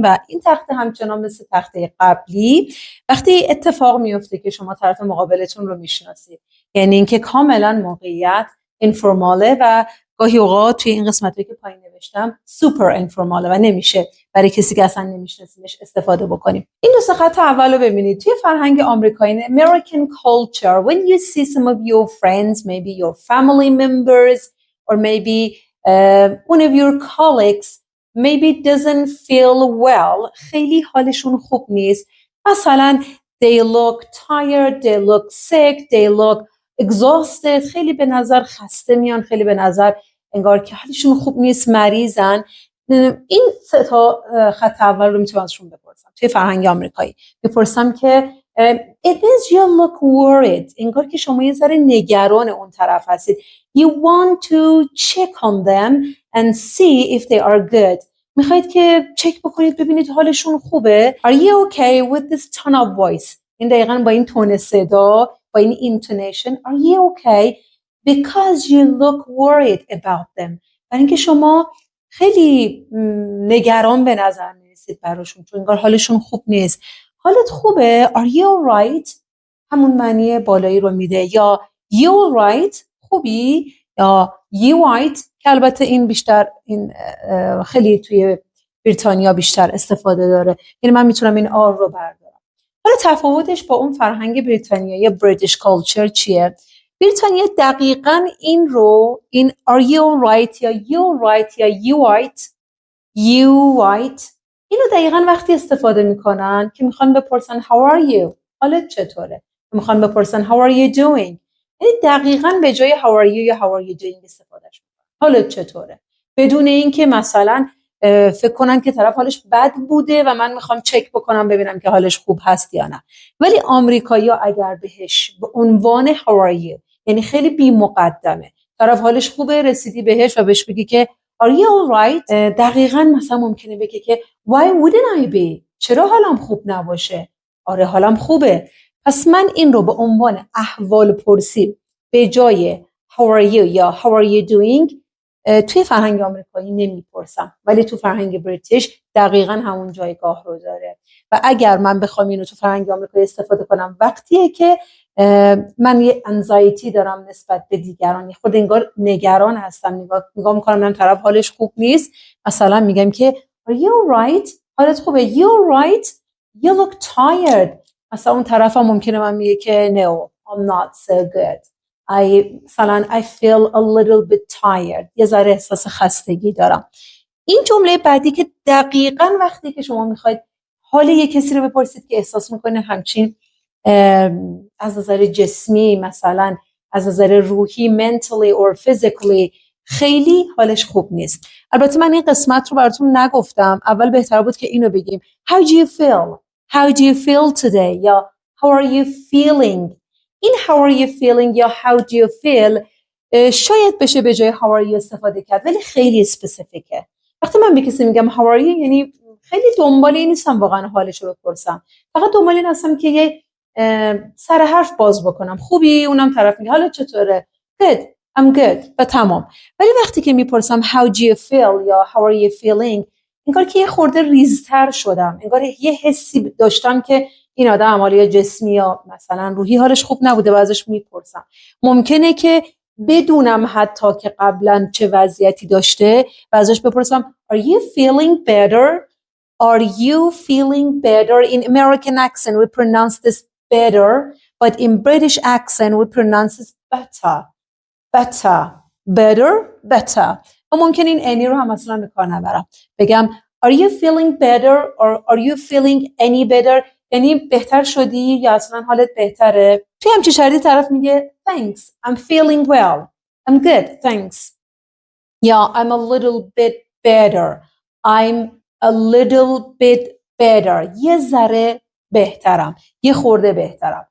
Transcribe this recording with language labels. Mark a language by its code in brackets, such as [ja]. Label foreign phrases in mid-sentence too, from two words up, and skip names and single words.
[fa] و این تخته همچنان مثل تخته قبلی وقتی اتفاق میفته که شما طرف مقابلتون رو میشناسید، یعنی اینکه کاملا موقعیت اینفورماله و گاهی اوقات توی این قسمتایی که پایین نوشتم سوپر اینفورماله و نمیشه برای کسی که اصلا نمیشناسیمش استفاده بکنیم. این دو خط اول رو ببینید. توی فرهنگ آمریکایی [en] American culture, when you see some of your friends, maybe your family members or maybe one of your colleagues maybe doesn't feel well, [fa] خیلی حالشون خوب نیست، مثلا [en] they look tired, they look sick, they look exhausted، [fa] خیلی به نظر خسته میان، خیلی به نظر انگار که حالشون خوب نیست، مریضن. این سه تا خط اول رو میتونم ازشون بپرسم. توی فرهنگ آمریکایی میپرسم که [en] it is you look worried، [fa] انگار که شما یه ذره نگران اون طرف هستید. [en] you want to check on them and see if they are good، [fa] میخواید که چک بکنید ببینید حالشون خوبه. [en] are you okay with this tone of voice، [fa] این دقیقاً با این تون صدا، با این intonation. [en] are you okay because you look worried about them، [fa] برای اینکه شما خیلی نگران به نظر میرسید براشون، چون انگار حالشون خوب نیست. حالت خوبه؟ [en] are you alright [fa] همون معنی بالایی رو میده، یا [en] you alright [fa] خوبی، یا [en] you alright [fa] که البته این بیشتر این خیلی توی بریتانیا بیشتر استفاده داره، یعنی من میتونم این آر رو بردارم. حالا تفاوتش با اون فرهنگ بریتانیایی [en] British culture [fa] چیه؟ بریتانیا دقیقاً این رو، این [en] are you alright [fa] یا [en] you alright [fa] یا [en] you alright [fa] اینو دقیقاً وقتی استفاده میکنن که میخوان بپرسن [en] how are you، [fa] حالت چطوره، میخوان بپرسن [en] how are you doing، [fa] یعنی دقیقاً به جای [en] how are you [fa] یا [en] how are you doing [fa] استفادهش میکنن، حالت چطوره، بدون اینکه مثلا فکر کنن که طرف حالش بد بوده و من میخوام چک بکنم ببینم که حالش خوب هست یا نه. ولی آمریکایی‌ها اگر بهش به عنوان [en] how are you، [fa] یعنی خیلی بی مقدمه، طرف حالش خوبه رسیدی بهش و بهش بگی که [en] are you alright، [fa] دقیقاً مثلا ممکنه بگه که [en] why wouldn't I be، [fa] چرا حالم خوب نباشه، آره حالم خوبه. پس من این رو به عنوان احوال پرسی به جای [en] how are you [fa] یا [en] how are you doing [fa] توی فرهنگ آمریکایی نمیپرسم، ولی تو فرهنگ بریتیش دقیقاً همون جایگاه رو داره. و اگر من بخوام اینو تو فرهنگ آمریکایی استفاده کنم وقتیه که من یه انزایتی دارم نسبت به دیگران، خود انگار نگران هستم، نگاه میکنم من طرف حالش خوب نیست، مثلا میگم که [en] are you alright، [fa] حالت خوبه، [en] you alright you look tired، [fa] مثلا اون طرف هم ممکنه من میگه که [en] no I'm not so good، مثلا I feel a little bit tired، [fa] یه ذره احساس خستگی دارم. این جمله بعدی که دقیقاً وقتی که شما میخواید حال یه کسی رو بپرسید که احساس میکنه همچین از نظر جسمی، مثلا از نظر روحی [en] mentally or physically [fa] خیلی حالش خوب نیست. البته من این قسمت رو براتون نگفتم، اول بهتر بود که اینو بگیم [en] how do you feel، how do you feel today [fa] یا [en] how are you feeling. [fa] این [en] how are you feeling [fa] یا [en] how do you feel [fa] شاید بشه به جای [en] how are you [fa] استفاده کرد، ولی خیلی اسپسیفیکه. وقتی من به کسی میگم [en] how are you [fa] یعنی خیلی دنبال این نیستم واقعا حالش رو بپرسم، فقط دنبال این هستم که یه سر حرف باز بکنم، خوبی، اونم طرف میگه حالت چطوره، [en] good I'm good [fa] و تمام. ولی وقتی که میپرسم [en] how do you feel [fa] یا [en] how are you feeling [fa] انگار که یه خورده ریزتر شدم، انگار یه حسی داشتم که این آدم حالا یا جسمی یا مثلا روحی حالش خوب نبوده و ازش میپرسم. ممکنه که بدونم حتی که قبلا چه وضعیتی داشته و ازش بپرسم [en] are you feeling better، are you feeling better. In American accent we pronounce this better, but in British accent we pronounce this better. [fa] و ممکن این any رو هم اصلا به کار نبرم، بگم [en] are you feeling better or are you feeling any better، [fa] یعنی بهتر شدی یا اصلا حالت بهتره. توی همچین شرایطی طرف میگه [en] thanks I'm feeling well I'm good thanks، یا I'm a little bit better I'm a little bit better، [fa] یه ذره بهترم، یه خورده بهترم.